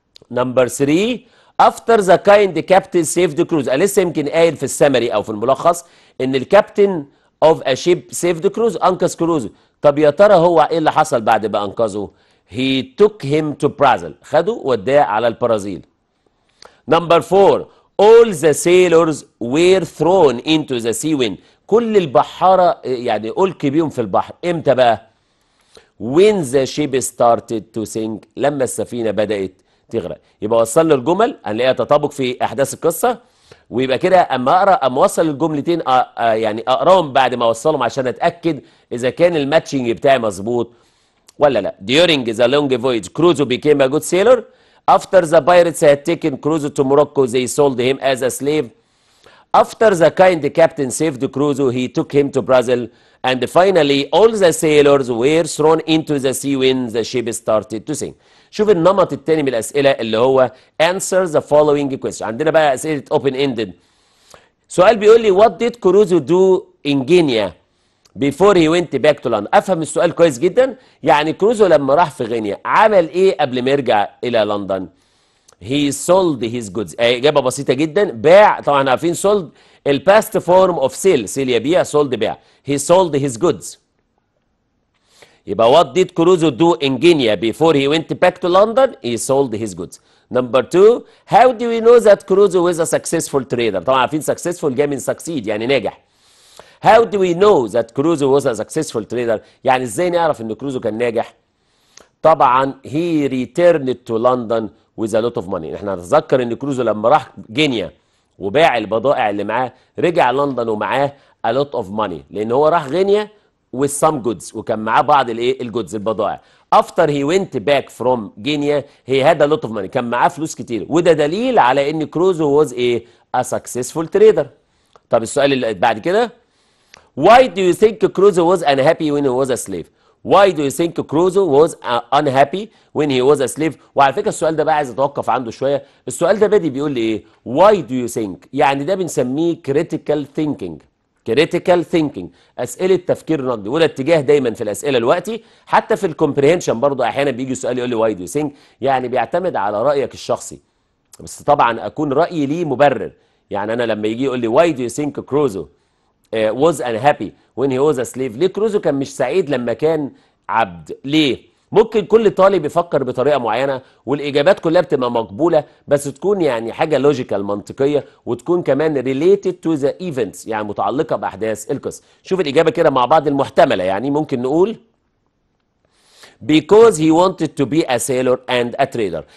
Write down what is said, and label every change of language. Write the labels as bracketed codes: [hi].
[ar] نمبر 3 [en] after the kind captain saved Crusoe، [ar] انا لسه يمكن قايل في السمري او في الملخص ان الكابتن [en] of a ship saved Crusoe، [ar] انقذ كروزو. طب يا ترى هو ايه اللي حصل بعد ما انقذه؟ [en] he took him to Brazil، [ar] خده وداه على البرازيل. [en] number 4 all the sailors were thrown into the sea when، [ar] كل البحاره يعني ألقي بيهم في البحر. امتى بقى؟ [en] when the ship started to sink، [ar] لما السفينه بدات تغرق. يبقى وصل له الجمل هنلاقيها تطابق في احداث القصه، ويبقى كده اما اوصل الجملتين يعني اقراهم بعد ما اوصلهم عشان اتاكد اذا كان الماتشنج بتاعي مظبوط ولا لا. [en] during the long voyage Crusoe became a good sailor, after the pirates had taken Crusoe to Morocco they sold him as a slave, after the kind captain saved Crusoe he took him to Brazil, and finally all the sailors were thrown into the sea when the ship started to sink. [ar] شوف النمط الثاني من الاسئله اللي هو [en] answer the following question. [ar] عندنا بقى اسئله [en] open ended. [ar] سؤال بيقول لي [en] what did Crusoe do in Guinea before he went back to London. [ar] افهم السؤال كويس جدا. يعني كروزو لما راح في غينيا عمل ايه قبل ما يرجع الى لندن؟ [en] he sold his goods. [ar] اجابه بسيطه جدا، باع. طبعا عارفين sold الباست فورم اوف سيل، سيل يبيع، sold بيع. [en] he sold his goods. [ar] يبقى [en] what did Crusoe do in Guinea before he went back to London? he sold his goods. Number 2 how do we know that Crusoe was a successful trader؟ [ar] طبعا عارفين [en] successful [ar] جاي من [en] succeed [ar] يعني ناجح. [en] How do we know that Crusoe was a successful trader؟ [ar] يعني ازاي نعرف ان كروزو كان ناجح؟ [en] طبعا he returned to London with a lot of money. [ar] احنا نتذكر ان كروزو لما راح غينيا وباع البضائع اللي معاه رجع لندن ومعاه [en] a lot of money، [ar] لان هو راح غينيا [en] with some goods [ar] وكان معاه بعض الايه الجودز البضائع. [en] after he went back from Guinea he had a lot of money، [ar] كان معاه فلوس كتير، وده دليل على ان كروزو [en] was a successful trader. [ar] طب السؤال اللي بعد كده [en] why do you think Crusoe was unhappy when he was a slave؟ why do you think Crusoe was unhappy when he was a slave؟ [ar] وعلى فكره السؤال ده بقى عايز اتوقف عنده شويه. السؤال ده بادي بيقول لي ايه؟ [en] why do you think؟ [ar] يعني ده بنسميه critical thinking. critical thinking اسئله تفكير نقدي، وده اتجاه دايما في الاسئله دلوقتي. حتى في الكومبريهنشن برضه احيانا بيجي سؤال يقول لي [en] why do you think، [ar] يعني بيعتمد على رايك الشخصي، بس طبعا اكون رايي ليه مبرر. يعني انا لما يجي يقول لي [en] why do you think Crusoe was unhappy when he was a slave؟ [ar] ليه كروزو كان مش سعيد لما كان عبد؟ ليه؟ ممكن كل طالب يفكر بطريقه معينه والاجابات كلها بتبقى مقبوله، بس تكون يعني حاجه لوجيكال منطقيه، وتكون كمان [en] related to the events [ar] يعني متعلقه باحداث القصه. شوف الاجابه كده مع بعض المحتمله. يعني ممكن نقول [en] because he wanted to be a sailor and a trader.